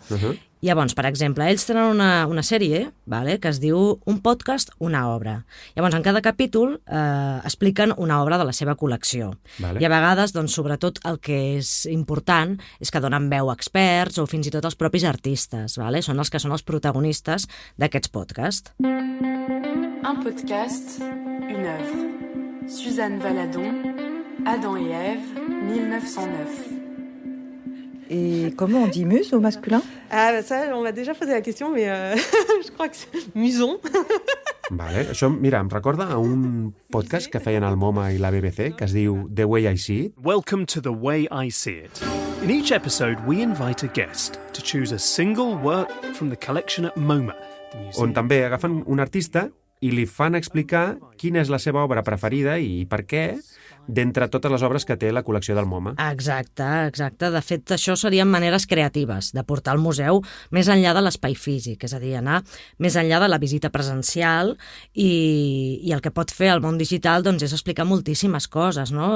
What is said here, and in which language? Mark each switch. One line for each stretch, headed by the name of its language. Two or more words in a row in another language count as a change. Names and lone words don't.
Catalan: Llavors, per exemple, ells tenen una sèrie, vale, que es diu Un podcast, una obra. Llavors, en cada capítol expliquen una obra de la seva col·lecció. Vale. I a vegades, doncs, sobretot, el que és important és que donen veu a experts o fins i tot als propis artistes. Vale? Són els que són els protagonistes d'aquests podcasts.
French: Un podcast, une œuvre. Suzanne Valadon, Adam et Ève, 1909. Et comment on dit muse au masculin? Ah bah ça, on m'a déjà posé la question, mais je crois que c'est muson.
Catalan: Vale. Això, mira, em recorda a un podcast que feien el MoMA i la BBC que es diu The Way I See It.
English: Welcome to The Way I See It. In each episode, we invite a guest to choose a single work from the collection at MoMA, the museum.
Catalan: On també agafen un artista i li fan explicar quina és la seva obra preferida i per què d'entre totes les obres que té la col·lecció del MoMA. Exacte. De fet, això serien maneres creatives de portar el museu més enllà de l'espai físic, és a dir, anar més enllà de la visita presencial i el que pot fer el món digital doncs, és explicar moltíssimes coses, no?